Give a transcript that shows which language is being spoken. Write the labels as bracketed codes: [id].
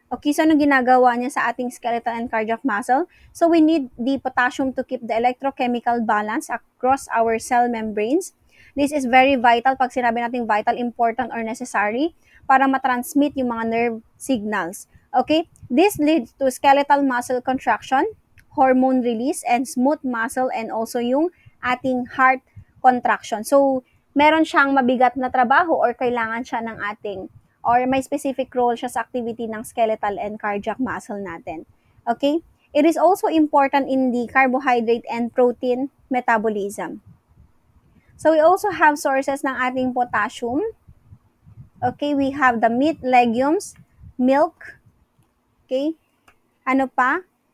[en] Okay, so [tl] anong ginagawa niya sa ating [en] skeletal and cardiac muscle? So, we need the potassium to keep the electrochemical balance across our cell membranes. This is very vital. [tl] Pag sinabi natin vital, important, or necessary para matransmit yung mga nerve signals. [en] Okay, this leads to skeletal muscle contraction, hormone release, and smooth muscle, and also yung ating heart contraction. [tl] So, meron siyang mabigat na trabaho or kailangan siya ng ating or may specific role siya sa activity ng skeletal and cardiac muscle natin. Okay? [en] It is also important in the carbohydrate and protein metabolism. So, we also have sources ng ating potassium. Okay, we have the meat, legumes, milk, okay? Ano pa?